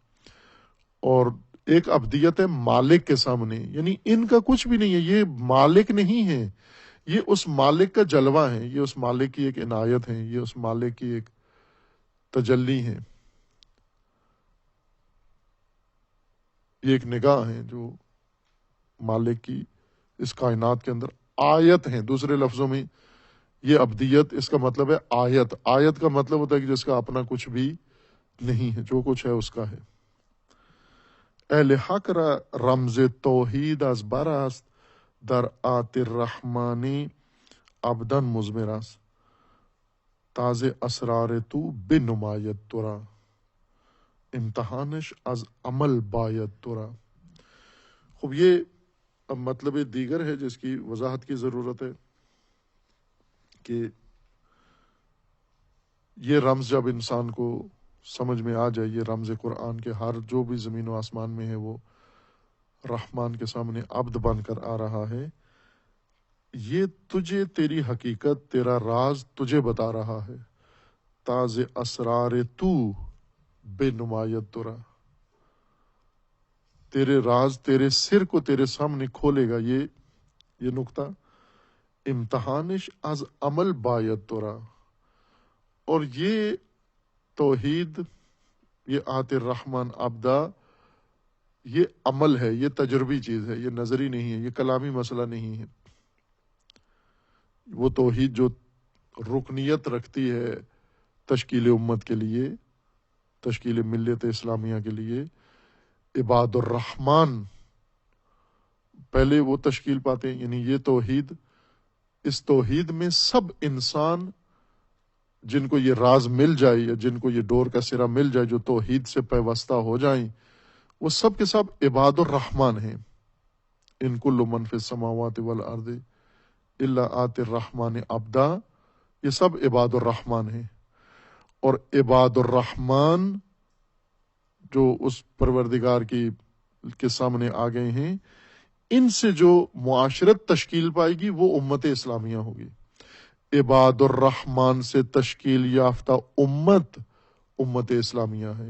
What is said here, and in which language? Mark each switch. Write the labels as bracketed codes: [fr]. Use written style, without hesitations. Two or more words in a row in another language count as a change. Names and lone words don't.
[ur] اور ایک عبدیت ہے مالک کے سامنے، یعنی ان کا کچھ بھی نہیں ہے، یہ مالک نہیں ہے، یہ اس مالک کا جلوہ ہے، یہ اس مالک کی ایک عنایت ہے، یہ اس مالک کی ایک تجلی ہے، یہ ایک نگاہ ہے جو مالک کی اس کائنات کے اندر آیت ہیں۔ دوسرے لفظوں میں یہ عبدیت، اس کا مطلب ہے آیت۔ آیت کا مطلب ہوتا ہے کہ جس کا اپنا کچھ بھی نہیں ہے، جو کچھ ہے اس کا ہے. [fa] اہل حق را رمز توحید از بر است، در آت الرحمانی ابدن مزمر است، تازه اسرار تو بنماید تو را، امتحانش از عمل باید تو را. [ur] خوب یہ اب مطلب دیگر ہے جس کی وضاحت کی ضرورت ہے کہ یہ رمز جب انسان کو سمجھ میں آ جائے، یہ رمز قرآن کے ہر جو بھی زمین و آسمان میں ہے وہ رحمان کے سامنے عبد بن کر آ رہا ہے، یہ تجھے تیری حقیقت، تیرا راز تجھے بتا رہا ہے. [fa] تاز اسرار تو بے نمایت ترا، [ur] تیرے راز تیرے سر کو تیرے سامنے کھولے گا. یہ نقطہ [fa] امتحانش از عمل باید ترا، [ur] اور یہ توحید، یہ [ar] آت الرحمن عبدا، [ur] یہ عمل ہے، یہ تجربی چیز ہے، یہ نظری نہیں ہے، یہ کلامی مسئلہ نہیں ہے. وہ توحید جو رکنیت رکھتی ہے تشکیل امت کے لیے، تشکیل ملت اسلامیہ کے لیے، عباد الرحمن پہلے وہ تشکیل پاتے ہیں. یعنی یہ توحید، اس توحید میں سب انسان جن کو یہ راز مل جائے یا جن کو یہ ڈور کا سرا مل جائے، جو توحید سے پیوستہ ہو جائیں، وہ سب کے سب عباد الرحمن ہیں. [ar] ان کل من فی السماوات والارض الا آت الرحمن عبدا، [ur] یہ سب عباد الرحمن ہیں. اور عباد الرحمن جو اس پروردگار کے سامنے آ گئے ہیں، ان سے جو معاشرت تشکیل پائے گی وہ امت اسلامیہ ہوگی. عباد الرحمن سے تشکیل یافتہ امت اسلامیہ ہے.